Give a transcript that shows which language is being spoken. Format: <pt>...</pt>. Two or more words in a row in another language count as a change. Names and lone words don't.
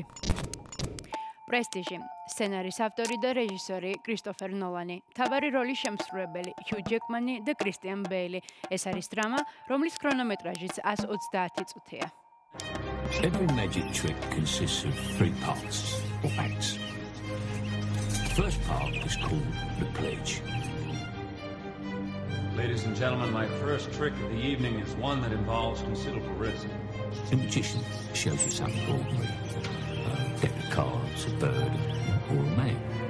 <ka>პრესტიჟი, სცენარის ავტორი და რეჟისორი კრისტოფერ ნოლანი, მთავარი როლის შემსრულებელი ჰიუ ჯეკმანი და კრისტიან ბეილი. ეს არის დრამა, რომლის ქრონომეტრაჟიც 130 წუთია.</ka> <en>Every magic trick consists of 3 parts or acts. The first part is called the pledge. Ladies and gentlemen, my first trick of the evening is one that involves considerable risk. The magician shows you something ordinary. A deck of cards, a bird, or a man.</en>